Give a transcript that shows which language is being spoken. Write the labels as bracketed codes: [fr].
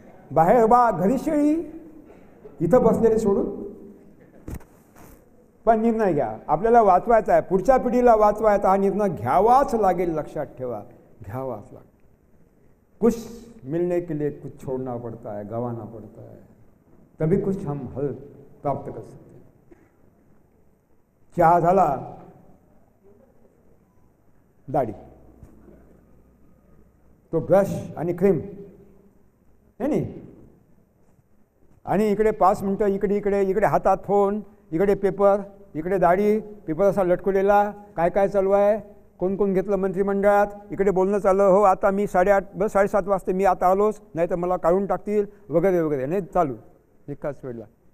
[mr] बाहेर बा घरी शेळी, इथं बसलेले सोडून. पण निर्णय घ्या, आपल्याला वाचवायचा आहे, पुढच्या पिढीला वाचवायचा, हा निर्णय घ्यावाच लागेल. लक्षात ठेवा, घ्यावाच लागेल. [hi] कुछ मिलने के लिए कुछ छोड़ना पड़ता है, गंवाना पड़ता है, तभी कुछ हम हल प्राप्त कर सकते. [mr] चहा झाला, दाढी, तो ब्रश आणि क्रीम है नाही, आणि इकडे 5 मिनटं इकडे इकडे इकडे हातात फोन, इकडे पेपर, इकडे दाढी, पेपर असा लटकवलेला, काय काय चालू आहे, कोण कोण घेतलं मंत्रिमंडळात, इकडे बोलणं चाललं, हो आता मी 8:30 बस 7:30 वाजता मी आता आलोच, नाही तर मला काढून टाकतील वगैरे वगैरे, नाही चालू एकाच वेळेला.